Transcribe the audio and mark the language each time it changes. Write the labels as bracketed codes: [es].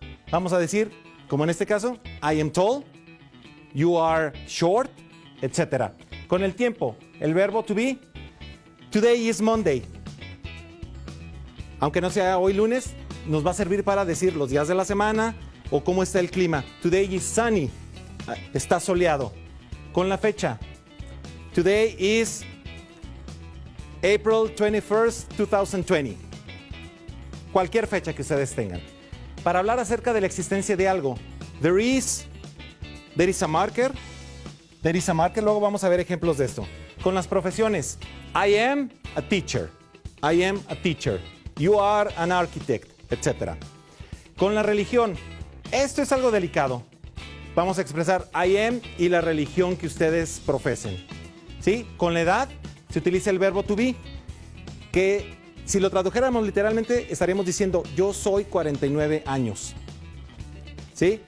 [es] Vamos a decir, como en este caso, [en] I am tall, you are short, [es] etc. Con el tiempo, el verbo to be, [en] today is Monday. [es] Aunque no sea hoy lunes, nos va a servir para decir los días de la semana o cómo está el clima. [en] Today is sunny, [es] está soleado. Con la fecha, [en] today is April 21st, 2020. [es] Cualquier fecha que ustedes tengan. Para hablar acerca de la existencia de algo, [en] there is a marker. There is a marker. [es] Luego vamos a ver ejemplos de esto. Con las profesiones, [en] I am a teacher. I am a teacher. You are an architect, etc. [es] Con la religión, esto es algo delicado. Vamos a expresar I am y la religión que ustedes profesen. ¿Sí? Con la edad se utiliza el verbo to be, que si lo tradujéramos literalmente estaríamos diciendo yo soy 49 años. ¿Sí?